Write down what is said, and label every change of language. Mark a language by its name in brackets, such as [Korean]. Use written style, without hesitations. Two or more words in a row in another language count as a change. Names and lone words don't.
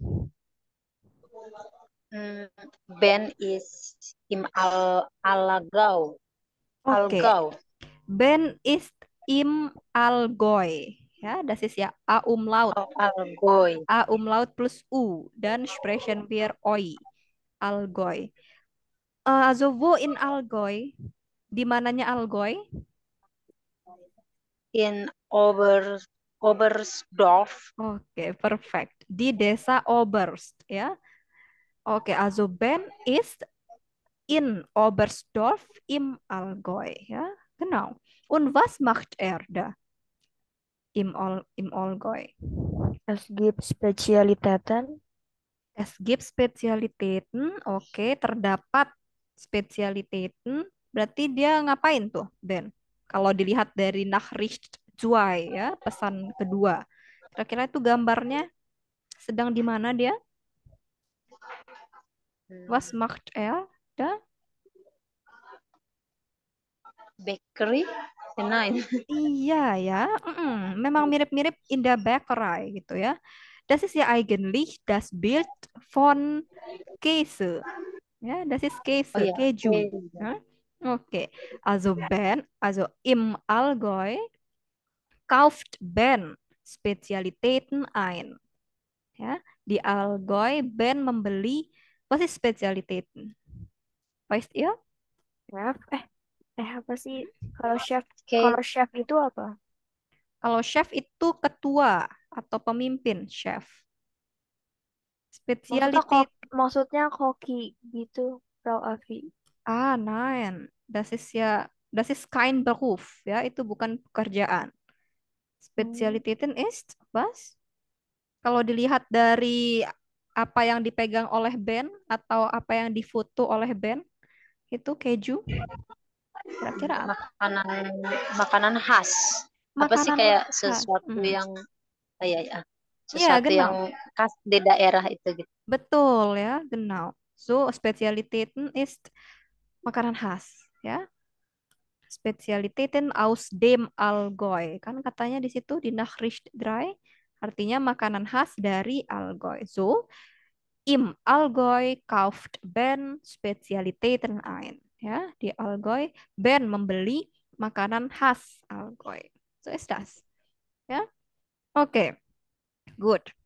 [German] Ben is im Allgäu. [Indonesian] Oke. [German] Allgäu. Ben ist im Allgäu. Ja, das ist ja A Umlaut. Oh, Allgäu. A Umlaut plus U. Dan sprechen wir Oi. Allgäu. Also wo in Allgäu? [Indonesian] Di mananya Allgäu? [German] In Oberstdorf. [Indonesian] Oke, perfect. Di desa Oberst, ya. Oke, [German] also Ben ist in Oberstdorf im Allgäu, ja. Genau. Und was macht er da im Allgäu? Es gibt Spezialitäten. Es gibt Spezialitäten. [Indonesian] Oke, terdapat Spezialitäten. Berarti dia ngapain tuh, Ben? Kalau dilihat dari Nachricht 2 ya, pesan kedua. Kira-kira itu gambarnya sedang di mana dia? [German] Was macht er da? Bakery. 69. [Indonesian] Iya ya, memang mirip-mirip Indah Bäckerei gitu ya. [German] Das ist ja eigentlich das Bild von Käse. Ja, das ist Oh Käse, [Indonesian] ya, keju. oke. [German] Ja? [Indonesian] Oke, [German] also Ben, also im Allgäu kauft Ben Spezialitäten ein. [Indonesian] Ya, di Allgäu Ben membeli, [German] was ist Spezialitäten? Weißt ihr? Chef, [Indonesian] apa sih? Kalau chef, Oke, kalau chef itu apa? Kalau chef itu ketua atau pemimpin chef. Maksudnya kok, Spezialität. maksudnya koki gitu, Frau Avi. [German] Ah, nein. Das ist kein Beruf, [Indonesian] ya, itu bukan pekerjaan. Hmm. [German] Spezialitäten ist was? [Indonesian] Kalau dilihat dari apa yang dipegang oleh Ben atau apa yang difoto oleh Ben, itu keju. Kira-kira apa? makanan makanan khas. Apa sih Makanan kayak khas. sesuatu yang kayak ya, Ya, sesuatu yang [German] genau. [Indonesian] khas di daerah itu gitu. Betul ya, [German] genau. So, Spezialitäten ist [Indonesian] makanan khas, ya. [German] Spezialitäten aus dem Allgäu. [Indonesian] Kan katanya di situ di Nachricht 3 artinya makanan khas dari Allgäu. [German] So, im Allgäu kauft Ben Spezialitäten ein. [Indonesian] Ya, di Allgäu Ben membeli makanan khas Allgäu. [German] So ist das. Ja, oke, good.